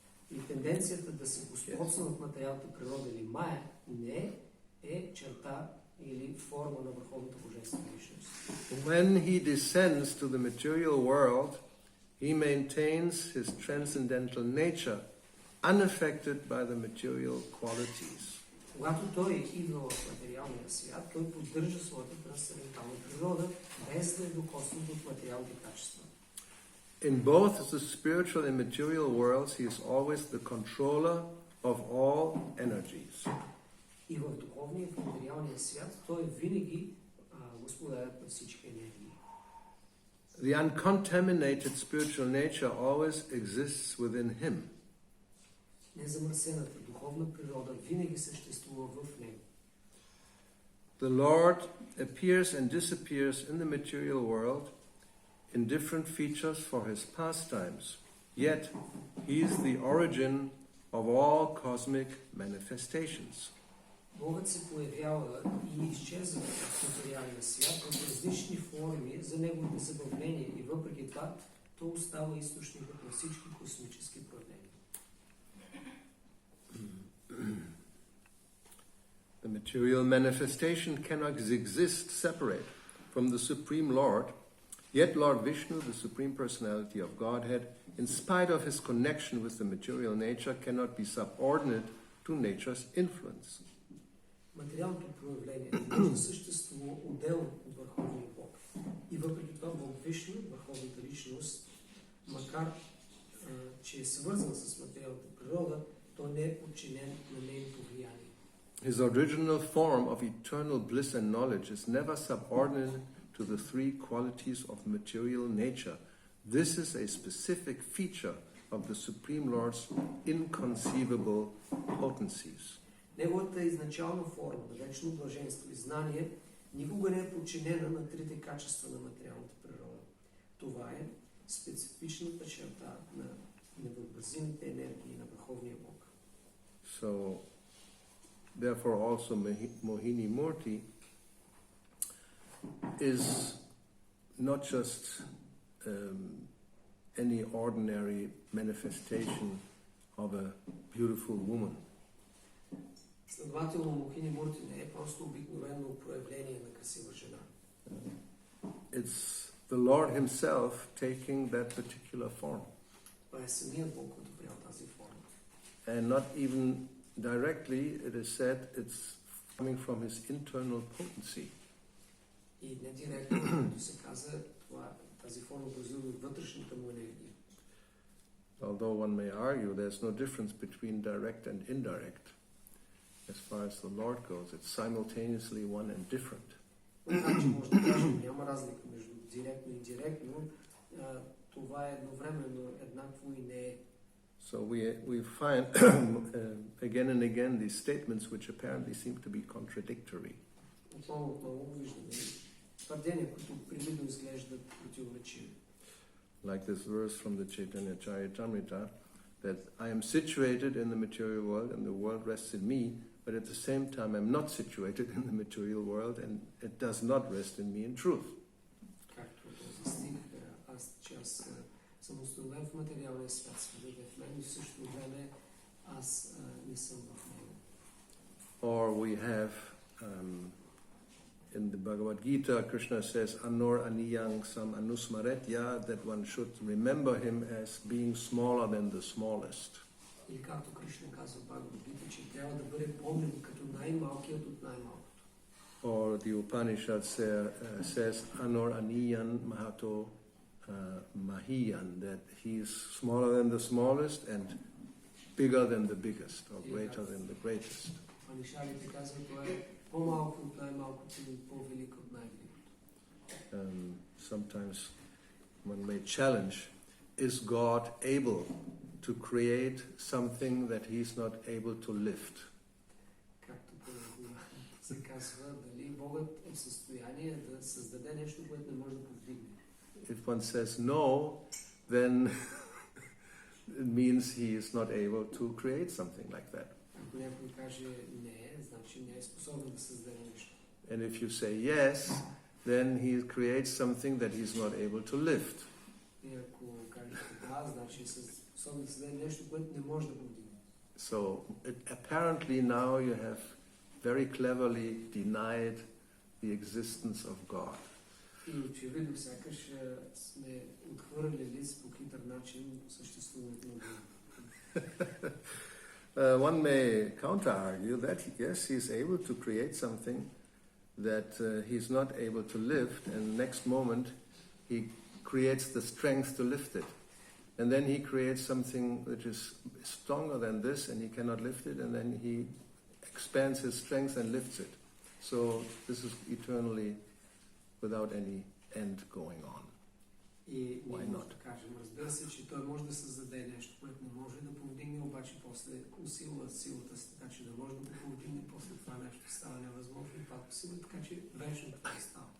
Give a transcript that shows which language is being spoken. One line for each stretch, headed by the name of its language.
Bulgarian: И тенденцията да се господства в материалната природа или Майя не е черта или форма на Върховната Божествена личност.
English: When he descends to the material world, he maintains his transcendental nature, unaffected by the material qualities.
Bulgarian: Когато той идва в материалния свят, той поддържа своята трансцендентална природа, без да е докоснат от материалните качества.
English: In both the spiritual and material worlds, he is always the controller of all energies.
Bulgarian: И в духовния и в материалния свят той е винаги господарят на всички енергии.
English: The uncontaminated spiritual nature always exists within him.
Bulgarian: Незамърсената духовна природа винаги съществува в него.
English: The Lord appears and disappears in the material world in different features for his pastimes. Yet, he is the origin of all cosmic manifestations.
Bulgarian: Богът се появява и изчезва в материалния свят в различни форми за неговите забавления и въпреки това то остава източникът на всички космически проявления.
English: The material manifestation cannot exist separate from the Supreme Lord, yet Lord Vishnu, the Supreme Personality of Godhead, in spite of his connection with the material nature, cannot be subordinate to nature's influence.
Bulgarian: Материалното проявление не може да съществува отделно от Върховния Бог. И въпреки това Бог Вишну, Върховната личност, макар че е свързан с материалната природа, той не е подчинен на нейното влияние.
English: His original form of eternal bliss and knowledge is never subordinate to the three qualities of material nature. This is a specific feature of the Supreme Lord's inconceivable potencies.
Bulgarian: Неговата изначална форма на вечно блаженство и знание никога не е подчинена на трите качества на материалната природа. Това е специфичната черта на невъобразимите енергии на Върховния Бог.
English: So, therefore also Mohini Murti is not just any ordinary manifestation of a beautiful woman.
Bulgarian: Следователно, Мохини Мурти не е просто обикновено проявление на красива жена.
English: It's the Lord Himself taking that particular form.
Bulgarian: Това е самият Бог, който приел тази форма.
English: And not even directly, it is said it's coming from His internal potency.
Bulgarian: И не директно, като се каза, тази форма произвежда от вътрешната му енергия.
English: Although one may argue there's no difference between direct and indirect, as far as the Lord goes, it's simultaneously one and different.
Bulgarian: Значи може да кажем, няма разлика между директно и индиректно, това е едновременно еднакво и не е.
English: So we find again and again these statements which apparently seem to be contradictory.
Bulgarian: Отново виждаме твърдения, които привидно изглеждат противоречиви.
English: Like this verse from the Chaitanya Charitamrita, that I am situated in the material world and the world rests in me, but at the same time I'm not situated in the material world and it does not rest in me in truth.
Bulgarian: Както този стих, аз съм установен в материалния свят, свидетел в мен и в същото време аз не съм в него.
English: Or we have in the Bhagavad Gita, Krishna says,
Sanskrit: Anor aniyang sam anusmaretya,
English: that one should remember him as being smaller than the smallest.
Bulgarian: Или както Кришна казва в Бхагавад Гита, че трябва да бъде помнен като най-малкият от най-малкото.
English: Or the Upanishad says,
Sanskrit: Anor aniyan mahato mahiyan,
English: that he is smaller than the smallest and bigger than the biggest, or greater than the greatest.
Bulgarian: Панишалите казват, това е по-малко от най-малкото и по-велико от най-великото.
English: Sometimes one may challenge, is God able to create something that he's not able to lift?
Bulgarian: Както се казва, дали Богът е в състояние да създаде нещо, което не може да повдигне.
English: If one says no, then it means he is not able to create something like that.
Bulgarian: Ако някой каже не, значи не е способен да създаде нещо.
English: And if you say yes, then he creates something that he's not able to lift.
Bulgarian: И ако кажете да, значи е способен да създаде нещо, което не може да повдигне.
English: So apparently now you have very cleverly denied the existence of God.
Bulgarian: И очевидно сякаш сме отхвърлили по хитър начин съществуването на Бога.
English: One may counter-argue that yes, he is able to create something that he's not able to lift, and next moment he creates the strength to lift it. And then he creates something which is stronger than this, and he cannot lift it, and then he expands his strength and lifts it. So this is eternally without any end going on.
Bulgarian: И
English: Why
Bulgarian: ние може
English: not?
Bulgarian: да кажем, разбира се, че той може да създаде нещо, което не може да повдигне, обаче после усилва силата си, така че да може да го повдигне, после това нещо става невъзможно и пак усилва, така че вечно това става.